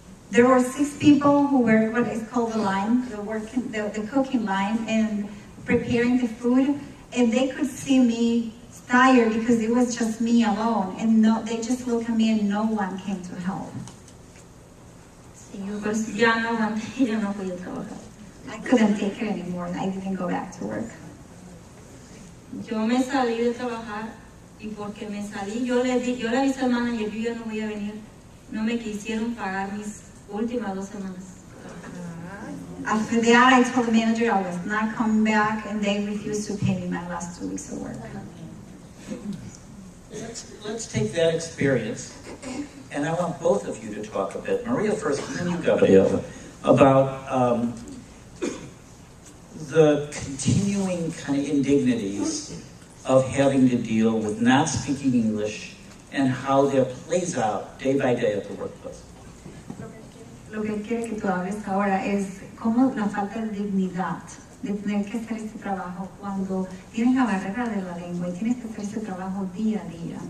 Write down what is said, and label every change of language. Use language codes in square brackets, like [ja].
[en] There were 6 people who were what is called the line, the cooking line, and preparing the food, and they could see me tired because it was just me alone, and they just looked at me and no one came to help. [es] Sí, yo pues ya no aguanté, ya no podía trabajar. [en] I couldn't take it anymore, and I didn't go back to work. [es] Yo me salí de trabajar y porque me salí, yo le avisé al manager, yo ya no voy a venir. No me quisieron pagar mis últimas 2 semanas. [en] After that, I told the manager I was not coming back, and they refused to pay me my last 2 weeks of work. Let's take that experience, and I want both of you to talk a bit. Maria first, and then you, Gabriela, about the continuing kind of indignities of having to deal with not speaking English and how that plays out day by day at the workplace. [es] Lo que quiero que tú hables ahora es cómo la falta de dignidad de tener que hacer este trabajo cuando tienes la barrera de la lengua y tienes que hacer ese trabajo día a día.